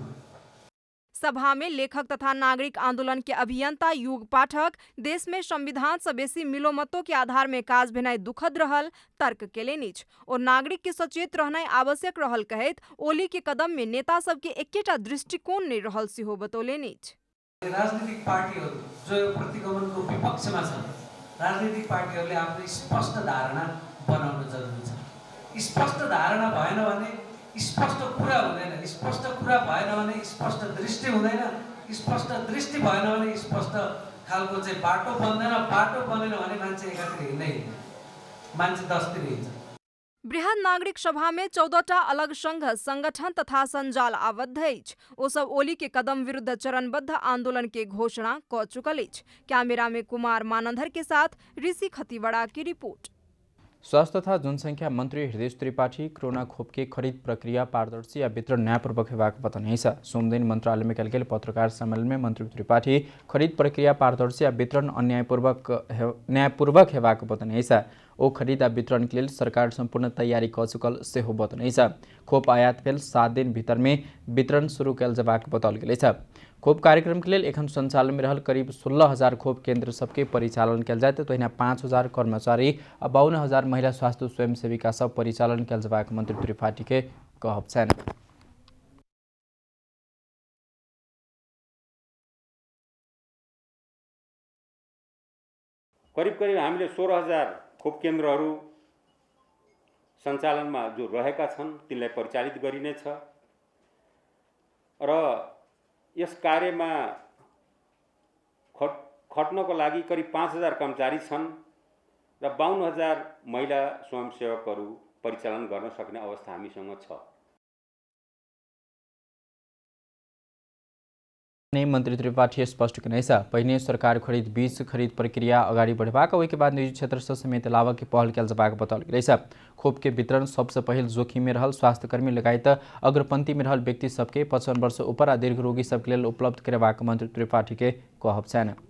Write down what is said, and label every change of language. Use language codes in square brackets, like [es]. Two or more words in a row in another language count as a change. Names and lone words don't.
[mai] सभा में लेखक तथा नागरिक आंदोलन के अभियंता युग पाठक देश में संविधान से बेसी मिलोमतों के आधार में काज भेनाइ दुखद रहल तर्क केलनि और नागरिक के सचेत रहनाइ आवश्यक रहल कहैत ओली के कदम में नेता सब के एकेटा दृष्टिकोण नहीं रहल सेहो बतौलनि। [ne] राजनीतिक पार्टीहरू जो प्रतिगमनको विपक्षमा छन्, राजनीतिक पार्टीहरूले आफ्नो स्पष्ट धारणा बनाउन जरुरी छ। स्पष्ट धारणा भएन भने स्पष्ट कुरा हुँदैन, स्पष्ट कुरा भएन भने स्पष्ट दृष्टि हुँदैन, स्पष्ट दृष्टि भएन भने स्पष्ट खालको चाहिँ बाटो बन्दैन, बाटो बनेन भने मान्छे एकातिर हिँड्दै हिँड्दैन, मान्छे दसतिर हिँड्छ। [mai] बृहद नागरिक सभा में 14टा अलग संघ संगठन तथा संजाल आबद्ध अछि। ओ सब ओली के कदम विरुद्ध चरणबद्ध आंदोलन के घोषणा क चुकल अछि। कैमरा में कुमार मानंदर के साथ ऋषि खतीवड़ा की रिपोर्ट। स्वास्थ्य तथा जनसंख्या मंत्री हृदय त्रिपाठी कोरोना खोप के खरीद प्रक्रिया पारदर्शी या वितरण न्यायपूर्वक हेबाक [ne] बताउनु छ। [mai] सोमदिन मंत्रालय में कल गेल पत्रकार सम्मेलन में मंत्री त्रिपाठी खरीद प्रक्रिया पारदर्शी या वितरण न्यायपूर्वक हेबाक [ne] बताउनु छ। [mai] ओ खरीद आ वितरण के लिए सरकार संपूर्ण तैयारी क चुकल सेहो [ne] बताउनु छ। [mai] खोप आयात भेल 7 दिन भीतर में वितरण शुरू कयल जबाक बताओल गेल छ। खोप कार्यक्रम के लिए एखन संचालन में रहल करीब 16,000 खोप केन्द्र सबके परिचालन कयल जायत। तहिना 5,000 कर्मचारी आ 52,000 महिला स्वास्थ्य स्वयंसेविका सब परिचालन कयल जबाक मंत्री त्रिपाठी के कहब छन्। [ne] करिब हामीले 16,000 खोप केन्द्रहरू सञ्चालनमा जो रहेका छन् तिनलाई परिचालित गरिनेछ र यस कार्यमा खट्नको लागि करिब 5,000 कर्मचारी छन् र 52,000 महिला स्वयंसेवकहरू परिचालन गर्न सक्ने अवस्था हामीसँग छ। [mai] मंत्री त्रिपाठी स्पष्ट कने छ। पहिने सरकार खरीद बीच खरीद प्रक्रिया अगाडि बढ़ेबाक ओहि के बाद निजी क्षेत्र से समेत लाभक के पहल कयल जबाक बताओल गेल छ। खोप के वितरण सबसे पहिल जोखिम में रहल स्वास्थ्यकर्मी लगायत अग्रपंक्ति में रहल व्यक्ति सबके 55 वर्ष ऊपर आ दीर्घ रोगी सबके लेल उपलब्ध करबाक मंत्री त्रिपाठी के कहब छन्।